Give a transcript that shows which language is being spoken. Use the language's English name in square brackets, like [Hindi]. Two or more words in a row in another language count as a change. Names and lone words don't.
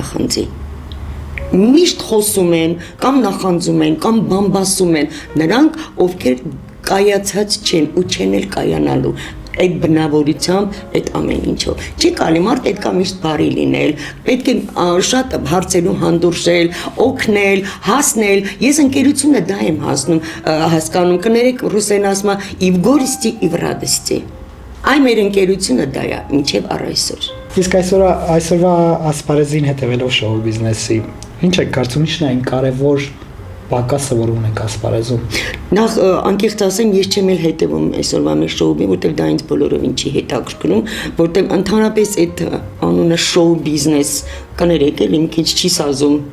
[Armenian] նախանձի։ Միշտ խոսում են, կամ նախանձում են, կամ բամբասում են նրանք, ովքեր կայացած չեն ու չեն էլ կայանալու։ Այդ բնավորությամբ, այդ ամեն ինչով։ Չի կարելի մարդ պետք է միշտ բարի լինել, պետք է շատ հարցերում հանդուրժել, օգնել, հասնել։ Ես ընկերությունը դա եմ հասկանում, կներեք ռուսեն ասում է [Russian] «И в горести, и в радости»։ [Armenian] Այն մեր ընկերությունը դա է, մինչև առ այսօր։ Իսկ այսօրվա ասպարեզին հետևելով շոու բիզնեսի, ինչ եք կարծում, ինչն է այն կարևոր պակասը, որ ունենք ասպարեզում։ Նախ անկեղծ ասեմ, ես չեմ էլ հետևում այսօրվա մեր շոուին, որտեղ դա ինձ բոլորովին չի հետաքրքրում, որտեղ ընդհանրապես այդ անունը շոու բիզնես կներեք էլ իմ քիչ չի սազում։